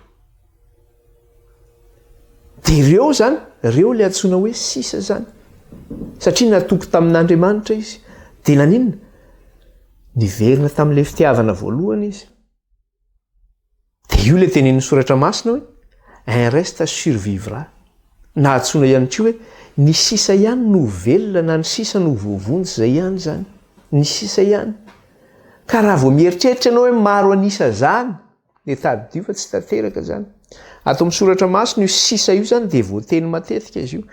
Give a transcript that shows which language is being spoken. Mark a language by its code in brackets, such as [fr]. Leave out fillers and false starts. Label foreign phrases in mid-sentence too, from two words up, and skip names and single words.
[mg] Dia reo zany, reo le antsoina hoe sisa zany. Satria natoky tamin'Andriamanitra izy. Dia naninona? Niverina tamin'ilay fitiavana voalohany izy. Dia io le tenenin'ny soratra masina hoe [fr] un reste survivra. [mg] Na antsoina ihany koa hoe ny sisa ihany no velona na ny sisa no voavonjy izay ihany zany. Ny sisa ihany. Ka raha vao mieritreritra ianao hoe maro anisa zany, dia tadidio fa tsy tanteraka zany. Ato amin'ny soratra masina io sisa io zany dia voateny matetika izy io.